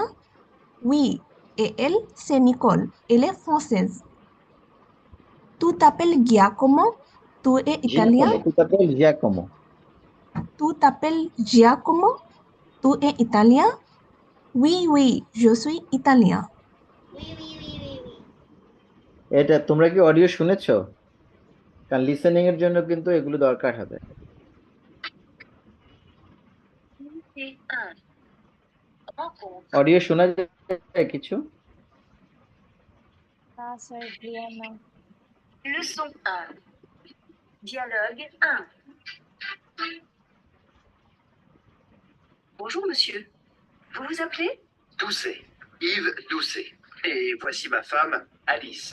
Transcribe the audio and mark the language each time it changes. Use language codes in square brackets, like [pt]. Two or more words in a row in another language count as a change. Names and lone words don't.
[fr] Oui. Et elle, c'est Nicole. Elle est française. Tu t'appelles Giacomo? Tu es italien? জিয়াকোমো, tu t'appelles Giacomo? Tu t'appelles Giacomo? Tu es italien? Oui, oui, je suis italien. [bn] এটা তোমরা কি অডিও শুনেছো? কারণ লিসেনিং এর জন্য কিন্তু এগুলো দরকার হবে। অডিও শোনা যায় কিছু? [fr] Leçon 1. Dialogue 1. Bonjour monsieur. Vous vous appelez? Doucet, Yves Doucet. Et voici ma femme, Alice.